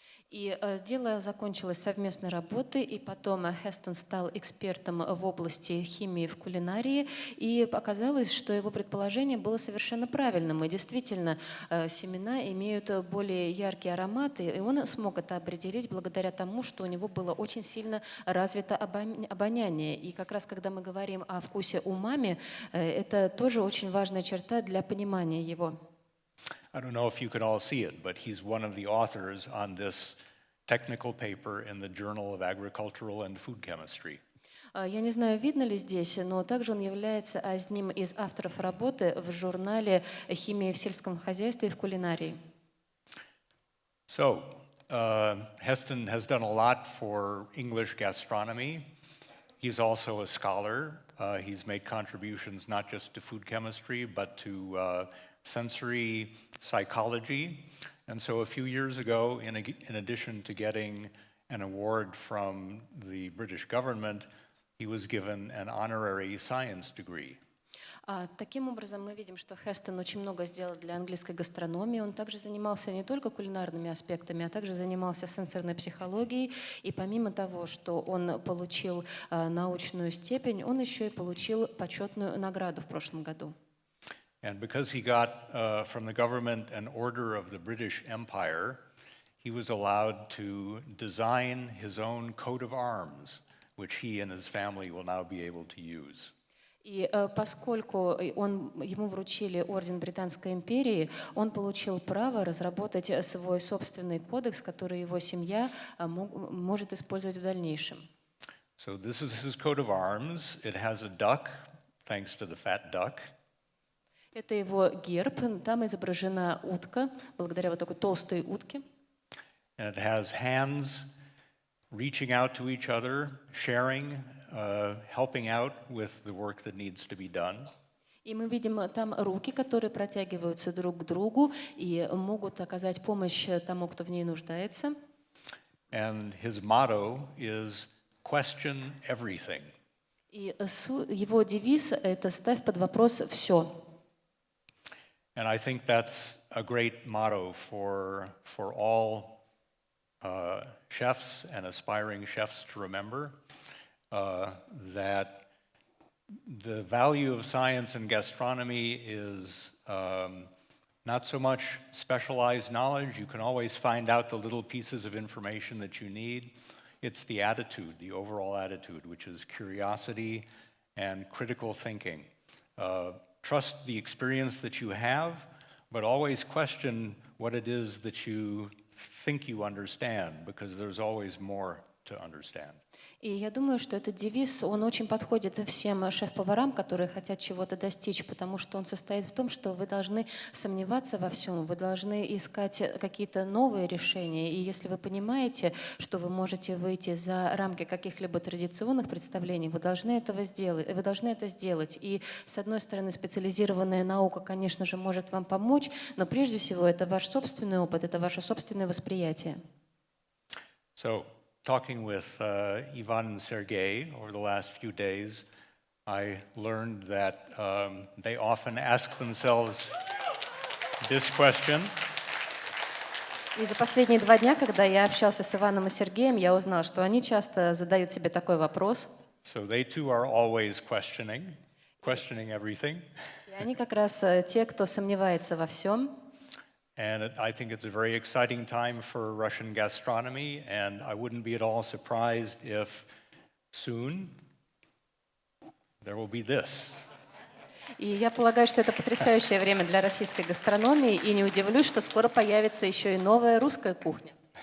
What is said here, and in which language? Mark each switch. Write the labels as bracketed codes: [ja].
[ru] И дело закончилось совместной работой, и потом Хестон стал экспертом в области химии в кулинарии, и оказалось, что его предположение было совершенно правильным. И действительно, семена имеют более яркие ароматы, и он смог это определить благодаря тому, что у него было очень сильно развито обоняние. И как раз когда мы говорим о вкусе умами, это тоже очень важная черта для понимания его. [en] I don't know if you can all see it, but he's one of the authors on this technical paper in the Journal of Agricultural and Food Chemistry. [ru] Я не знаю, видно ли здесь, но также он является одним из авторов работы в журнале «Химия в сельском хозяйстве и в кулинарии». [en] So, Heston has done a lot for English gastronomy. He's also a scholar. He's made contributions not just to food chemistry, but to sensory psychology. And so a few years ago, in addition to getting an award from the British government, he was given an honorary science degree. [ru] Таким образом, мы видим, что Хестон очень много сделал для английской гастрономии. Он также занимался не только кулинарными аспектами, а также занимался сенсорной психологией. И помимо того, что он получил научную степень, он еще и получил почетную награду в прошлом году. [en] And because he got from the government an order of the British Empire, he was allowed to design his own coat of arms, which he and his family will now be able to use. [ru] И поскольку ему вручили орден Британской империи, он получил право разработать свой собственный кодекс, который его семья может использовать в дальнейшем. [en] So this is his coat of arms. It has a duck, thanks to the fat duck. [ru] Это его герб, там изображена утка, благодаря вот такой толстой утке. [en] And it has hands reaching out to each other, sharing, helping out with the work that needs to be done. [ru] И мы видим там руки, которые протягиваются друг к другу и могут оказать помощь тому, кто в ней нуждается. [en] And his motto is question everything. [ru] И его девиз — это «ставь под вопрос все». [en] And I think that's a great motto for all chefs and aspiring chefs to remember, that the value of science in gastronomy is not so much specialized knowledge. You can always find out the little pieces of information that you need. It's the attitude, the overall attitude, which is curiosity and critical thinking. Trust the experience that you have, but always question what it is that you think you understand, because there's always more to understand. [ru] И я думаю, что этот девиз, он очень подходит всем шеф-поварам, которые хотят чего-то достичь, потому что он состоит в том, что вы должны сомневаться во всем, вы должны искать какие-то новые решения. И если вы понимаете, что вы можете выйти за рамки каких-либо традиционных представлений, вы должны это сделать. И, с одной стороны, специализированная наука, конечно же, может вам помочь, но прежде всего это ваш собственный опыт, это ваше собственное восприятие. [en] Talking with Ivan and Sergey over the last few days, I learned that they often ask themselves this question. [ru] И за последние 2 дня, когда я общался с Иваном и Сергеем, я узнал, что они часто задают себе такой вопрос. [en] So they too are always questioning everything. [ru] И они как раз те, кто сомневается во всем. [en] And I think it's a very exciting time for Russian gastronomy, and I wouldn't be at all surprised if soon there will be this. [ru] И я полагаю, что это потрясающее время для российской гастрономии, и не удивлюсь, что скоро появится еще и новая русская кухня.